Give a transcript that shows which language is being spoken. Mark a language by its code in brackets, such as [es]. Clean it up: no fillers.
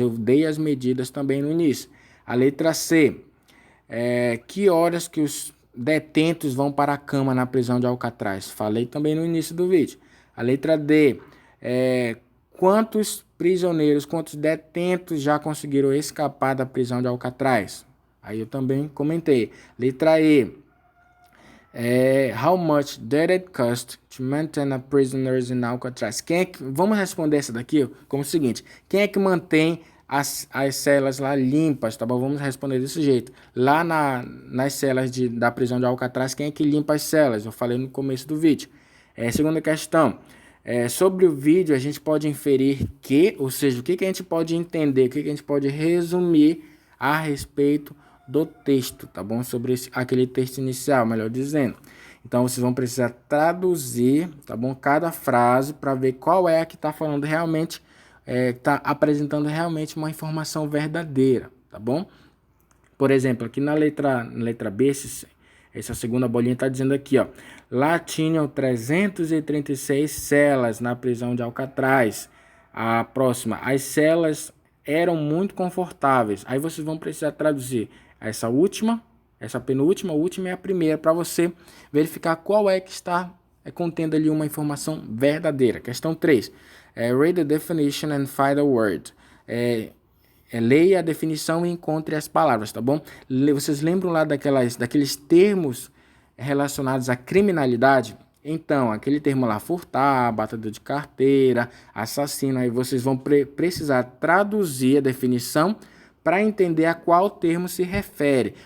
[pt] Eu dei as medidas também no início. A letra C: que horas que os detentos vão para a cama na prisão de Alcatraz? Falei também no início do vídeo. A letra D: quantos prisioneiros, quantos detentos já conseguiram escapar da prisão de Alcatraz? Aí eu também comentei. [en] Letra E: how much did it cost to maintain a prisoners in Alcatraz? [pt] Vamos responder essa daqui como o seguinte: quem é que mantém as celas lá limpas, tá bom? Vamos responder desse jeito. Lá nas celas da prisão de Alcatraz, quem é que limpa as celas? Eu falei no começo do vídeo. Segunda questão: sobre o vídeo a gente pode inferir que, ou seja, o que a gente pode entender, o que a gente pode resumir a respeito do texto, tá bom? Sobre aquele texto inicial, melhor dizendo. Então, vocês vão precisar traduzir, tá bom? Cada frase para ver qual é a que está falando realmente, está apresentando realmente uma informação verdadeira, tá bom? Por exemplo, aqui na letra B, essa segunda bolinha está dizendo aqui, ó: lá tinham 336 celas na prisão de Alcatraz. A próxima: as celas eram muito confortáveis. Aí vocês vão precisar traduzir essa penúltima, a última e a primeira, para você verificar qual é que está contendo ali uma informação verdadeira. Questão 3. [en] Read the definition and find a word. [pt] Leia a definição e encontre as palavras, tá bom? Vocês lembram lá daqueles termos relacionados à criminalidade? Então, aquele termo lá, furtar, batedor de carteira, assassino, aí vocês vão precisar traduzir a definição para entender a qual termo se refere.